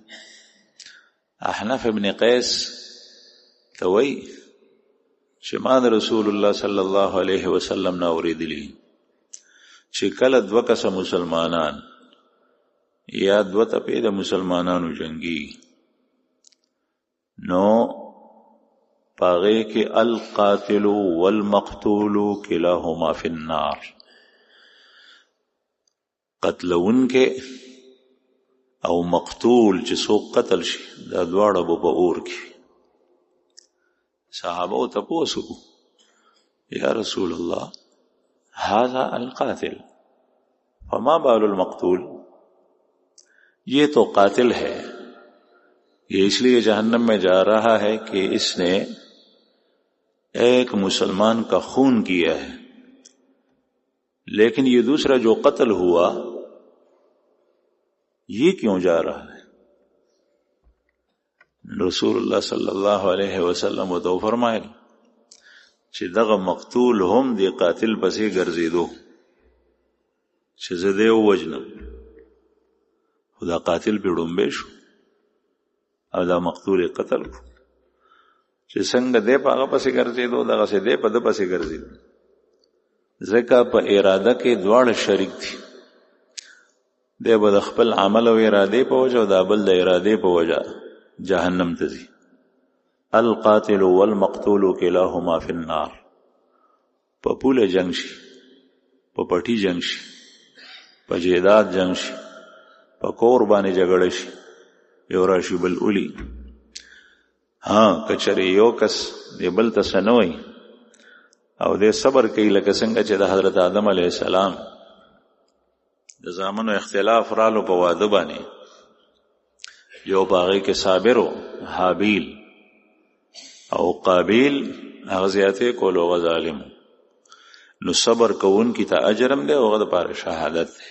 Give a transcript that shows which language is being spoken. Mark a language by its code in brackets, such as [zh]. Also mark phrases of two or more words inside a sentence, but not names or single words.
[ps] احنف ابن قیس ته وایي چې ما د رسول الله [ar] صلی الله علیه وسلم [ps] نه اوریدلی چې کله دوه کسه مسلمانان یا دوه تپې د مسلمانانو جنگي نو پاغه کې [ar] القاتل والمقتول کلاهما فی النار، [ps] قتلون کې او مقتول چې څوک قتل شي دا دواړه به په اور کې. صحابه تپوسو [ar] یا رسول الله هذا القاتل فما بال المقتول، [ur] یہ تو قاتل ہے، یہ اس لیے جہنم میں جا رہا ہے کہ اس نے ایک مسلمان کا خون کیا ہے، لیکن یہ دوسرا جو قتل ہوا یہ کیوں جا رہا ہے؟ [ps] رسول اللہ [ar] صلی اللہ علیہ وسلم [ps] تو فرمائل چې دغه مقتول هم دی قاتل پسې ګرځېدو چې زه دې ووجنم، خو دا قاتل پې ړومبی شو او دا مقتول قتل کو، چې څنګه دی په هغه پسې ګرځېدو دغسې دی په ده پسې ګرځېدو، ځکه په اراده کې دواړه شریک دي، دی به د خپل عمل او ارادې په وجه او دا بل د ارادې په وجه جهنم ته ځي. [ar] القاتل والمقتول کلاهما فی النار، [ps] په پوله جنگ شي، په پټي جنگ شي، په جیداد جنگ شي، په کور باندې جګړه شي، یو راشي بل اولی. کچره یو کس دی بل ته څه نه وایي او دی صبر کوي، لکه څنګه چې د حضرت آدم [ar] علیه السلام [ps] د زامنو اختلاف رالو په واده باندې، یو په هغې کې صابر و حابیل، او قابیل هغه زیاتې کولو هغه ظالم، نو صبر کوونکي ته اجرم دی او هغه دپاره شهادت دی.